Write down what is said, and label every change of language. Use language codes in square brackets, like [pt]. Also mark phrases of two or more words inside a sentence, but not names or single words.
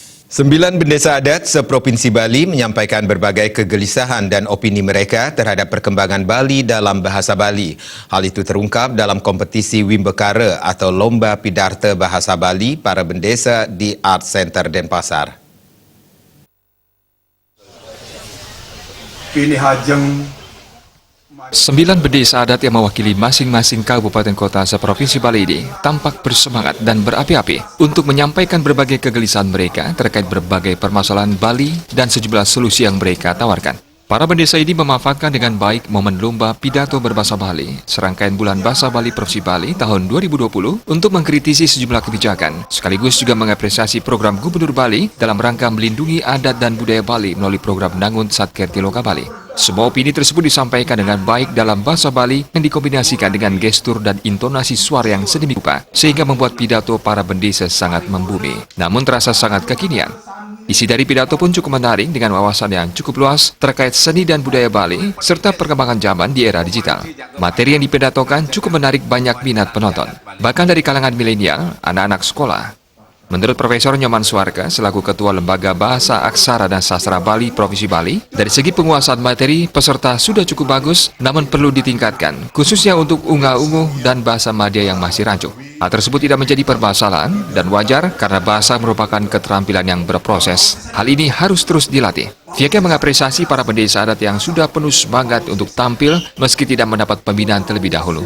[id] 9 bendesa adat seprovinsi Bali menyampaikan berbagai kegelisahan dan opini mereka terhadap perkembangan Bali dalam bahasa Bali. Hal itu terungkap dalam kompetisi Wimbekara atau Lomba Pidarta Bahasa Bali para bendesa di Art Center Denpasar. Pilih hajeng 9 bendesa adat yang mewakili masing-masing kabupaten kota seprovinsi Bali ini tampak bersemangat dan berapi-api untuk menyampaikan berbagai kegelisahan mereka terkait berbagai permasalahan Bali dan sejumlah solusi yang mereka tawarkan. Para bendesa ini memanfaatkan dengan baik momen Lomba Pidato Berbahasa Bali, serangkaian Bulan Bahasa Bali Provinsi Bali tahun 2020 untuk mengkritisi sejumlah kebijakan, sekaligus juga mengapresiasi program Gubernur Bali dalam rangka melindungi adat dan budaya Bali melalui program Nangun Satkerti Loka Bali. Semua opini tersebut disampaikan dengan baik dalam bahasa Bali yang dikombinasikan dengan gestur dan intonasi suara yang sedemikian rupa, sehingga membuat pidato para bendesa sangat membumi, namun terasa sangat kekinian. Isi dari pidato pun cukup menarik dengan wawasan yang cukup luas terkait seni dan budaya Bali serta perkembangan zaman di era digital. Materi yang dipidatokan cukup menarik banyak minat penonton, bahkan dari kalangan milenial, anak-anak sekolah. Menurut Profesor Nyoman Suarga, selaku Ketua Lembaga Bahasa Aksara dan Sastra Bali Provinsi Bali, dari segi penguasaan materi, peserta sudah cukup bagus, namun perlu ditingkatkan, khususnya untuk unga-ungu dan bahasa Madya yang masih rancu. Hal tersebut tidak menjadi permasalahan dan wajar karena bahasa merupakan keterampilan yang berproses. Hal ini harus terus dilatih. Pihaknya mengapresiasi para bendesa adat yang sudah penuh semangat untuk tampil meski tidak mendapat pembinaan terlebih dahulu.